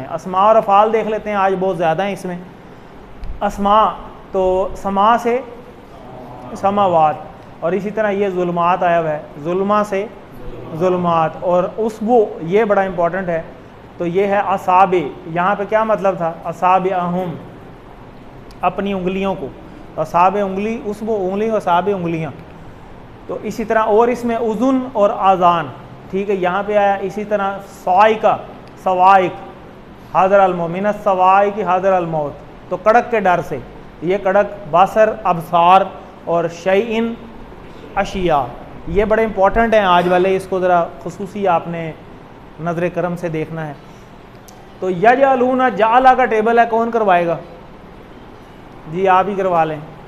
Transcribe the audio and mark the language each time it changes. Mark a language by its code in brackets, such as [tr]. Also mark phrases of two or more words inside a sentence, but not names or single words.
[hi] अस्मा और अफ़ाल देख लेते हैं, आज बहुत ज़्यादा है इसमें। अस्मा तो समा से समावात, और इसी तरह ये जुल्मात आया हुआ है, जुल्मा से जुल्मात, और उसबो ये बड़ा इंपॉर्टेंट है। तो ये है असाबे, यहाँ पे क्या मतलब था, [ar] أصابعهم, [hi] अपनी उंगलियों को। तो असाबे उंगली, उसबो उंगली, असाबे उंगलियाँ। तो इसी तरह और इसमें उज़ुन और आज़ान, ठीक है, यहाँ पे आया। [ar] इसी तरह صواعقَ، صواعق، حذر المؤمن صواعق حذر الموت, [hi] तो कड़क के डर से। ये कड़क बासर, अबसार और शैइन अशिया, ये बड़े इंपॉर्टेंट हैं आज वाले, इसको ज़रा खुसूसी आपने नज़र करम से देखना है। तो यजअलूना, जाला का टेबल है, कौन करवाएगा जी, आप ही करवा लें।